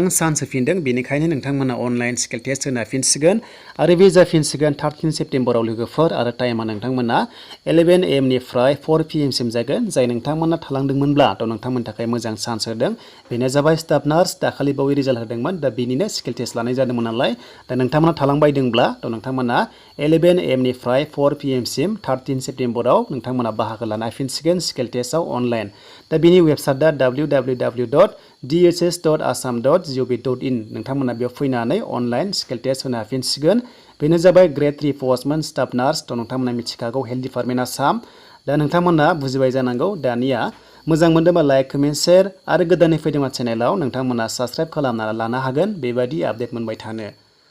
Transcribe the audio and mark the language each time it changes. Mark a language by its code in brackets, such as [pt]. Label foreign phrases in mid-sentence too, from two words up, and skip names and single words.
[brx] चान्स होफिनदों बेनिखायनो नोंथांमोना [en] online skill test [brx] होनो हाफिनसिगोन आरो बे जाफिनसिगोन 13 सेप्टेम्बराव लोगोफोर आरो टाइमा नोंथांमोना 11 AM निफ्राय 4 PM सिम जागोन जाय नोंथांमोना थालांदोंमोनब्ला थ' नोंथांमोननि थाखाय मोजां चान्स होदों बेनो जाबाय [en] staff nurse [brx] दाखालि बावै रिजाल्ट होदोंमोन दा बिनिनो स्किल टेस्ट लानाय जादोंमोन नालाय दा नोंथांमोना थालांबायदोंब्ला थ' नोंथांमोना 11 AM निफ्राय 4 PM सिम 13 सेप्टेम्बराव नोंथांमोना बाहागो लानो हाफिनसिगोन [en] skill testआव online [brx] दा बिनि वेबसाइटआ www.dhs.assam.gov.in नोंथांमोना बेयाव फैनानै [en] online skill test [brx] होनो हाफिनसिगोन बेनो जाबाय ग्रेड 3 पस्टमोन [en] staff nurse [brx] थ' नोंथांमोना मिथिखागौ [en] Health Department Assam [brx] दा नोंथांमोना बुजिबाय जानांगौ दानिया मोजां मोनदोंबा [en] like comment share [brx] आरो गोदानै फैदोंबा चेनेलाव नोंथांमोना साबस्क्राइब खालामना लानो हागोन बेबायदि आपडेट मोनबाय थानो